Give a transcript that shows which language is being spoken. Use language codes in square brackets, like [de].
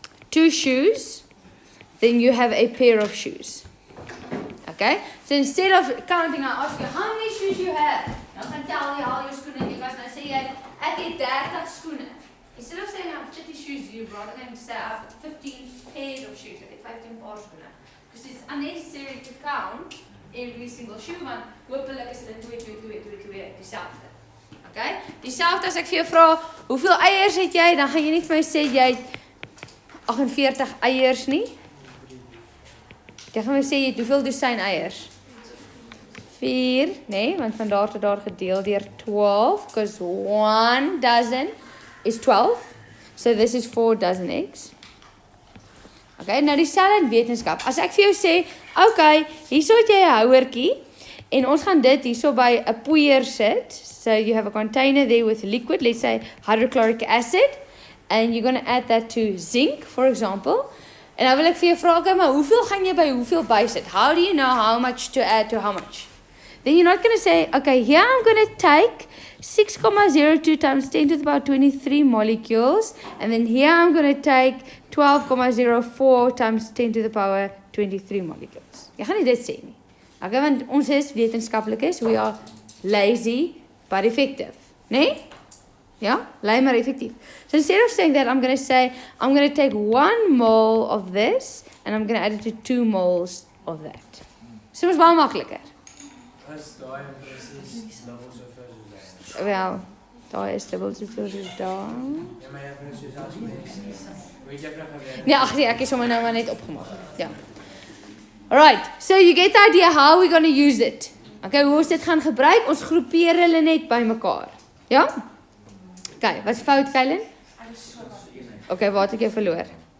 [en] 2 shoes, then you have a pair of shoes. Okay? So instead of counting, I ask you how many shoes you have. [af] Dan gaan tel jy al jou skoene en jy was nou sê jy ek het 30 skoene. [en] Instead of saying I have 30 shoes, you rather than say I have 15 pairs of shoes. [af] Ek het 15 paar skoene. [en] Because it's unnecessary to count every single shoe, [af] want hopelik is dit 2 dieselfde. [en] Okay? [af] Dieselfde as ek vir jou vra, hoeveel eiers het jy? Dan gaan jy nie vir my sê jy het 48 eiers nie. Jy gaan my sê jy het hoeveel dosyn eiers? 4, nee, want van daar tot daar gedeel deur 12, [en] because 1 dozen is 12. So this is 4 dozen eggs. Okay, [af] nou dieselfde in wetenskap. As ek vir jou sê, okay, hierso het jy 'n houertjie en ons gaan dit hierso by 'n poeier sit. [en] So you have a container there with liquid, let's say hydrochloric acid, and you're going to add that to zinc, for example. [af] En nou wil ek vir jou vra, okay, maar hoeveel gaan jy by hoeveel bysit? [en] How do you know how much to add to how much? Then you're not going to say, okay, here I'm going to take 6,02 times 10 to the power 23 molecules, and then here I'm going to take 12,04 times 10 to the power 23 molecules. [af] Jy gaan nie dit sê nie. Okay, want ons is wetenskaplikes, [en] we are lazy but effective. [af] Nee? Ja, lui maar effectief. [en] So instead of saying that, I'm going to say, I'm going to take 1 mole of this, and I'm going to add it to 2 moles of that. [af] So ons baie makliker. Wel, daar is dubbel soveel soos daar. Nee, ag nee, ek is sommer nou maar net opgemaak. Ja. [en] Alright, so you get the idea how we're going to use it. [af] Okay, hoe ons dit gaan gebruik? Ons groepeer hulle net bymekaar. Ja? Okay, wat is fout, Kylen? Okay, waar het ek jou verloor?